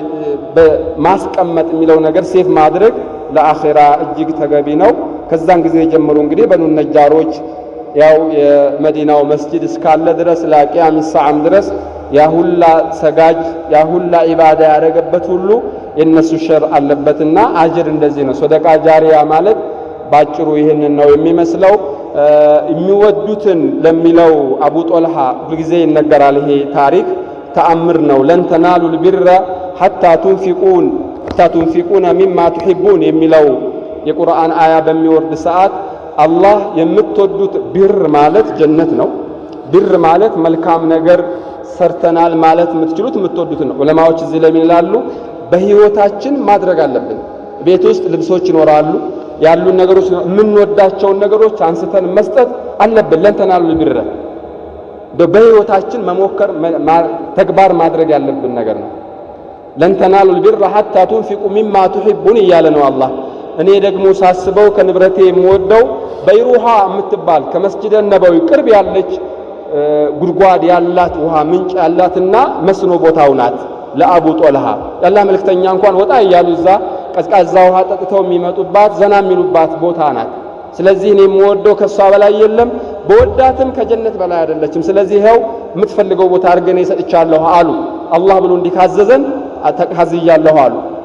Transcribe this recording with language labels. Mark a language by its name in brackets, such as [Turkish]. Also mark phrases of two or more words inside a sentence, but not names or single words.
[Amharic] ማስቀመጥ የሚለው ነገር ሴፍ ማድረግ ለአኺራ እጅግ ተገቢ ነው። ከዛን ጊዜ ጀምሮ እንግዲህ በኑ ነጃሮች ያው የመዲናው መስጂድ እስካለ ድረስ ለቂያም ሰዓም ድረስ ያሁላ ሰጋጅ ያሁላ ኢባዳ ያደረገበት ሁሉ የነሱ ሸር አለበትና አጅር እንደዚህ ነው። [Arabic] صدقة جارية [Amharic] ማለት ባጭሩ ይሄንን ነው የሚመስለው። የሚወዱትን ለሚለው አቡ ጦልሃ ሁልጊዜ ይነገራል። ይሄ ታሪክ ተአምር ነው። [Arabic] لن تنالوا البر حتى تنفقون مما تحبون [Amharic] የሚለው የቁርአን አያ በሚወርድ ሰዓት አላህ የምትወዱት ቢር ማለት ጀነት ነው። ቢር ማለት መልካም ነገር ሰርተናል ማለት የምትችሉት የምትወዱት ነው። ዑለማዎች እዚህ ላይ ይላሉ በህይወታችን ማድረግ አለብን። ቤት ውስጥ ልብሶች ይኖራሉ፣ ያሉን ነገሮች የምንወዳቸውን ነገሮች አንስተን መስጠት አለብን። [Arabic] لن تنالوا البر [Amharic] በህይወታችን መሞከር ተግባር ማድረግ ያለብን ነገር ነው። [Arabic] لن تنالوا البر حتى تنفقوا مما تحبون [Amharic] እያለ ነው አላህ። እኔ ደግሞ ሳስበው ከንብረቴ የምወደው በይሩሃ የምትባል ከመስጂድ ነበዊ ቅርብ ያለች ጉድጓድ ያላት ውሃ ምንጭ ያላትና መስኖ ቦታው ናት። ለአቡ ጦልሃ ያላህ መልእክተኛ እንኳን ወጣ እያሉ እዛ ቀዝቃዛ ውሃ ጠጥተው የሚመጡባት ዘና የሚሉባት ቦታ ናት። ስለዚህ እኔ የምወደው ከሷ በላይ የለም፣ በወዳትም ከጀነት በላይ አይደለችም። ስለዚህ ይሄው የምትፈልገው ቦታ አድርገን ይሰጥቻለሁ አሉ። አላህ ብሎ እንዲካዘዘን ተካዝያለሁ አሉ።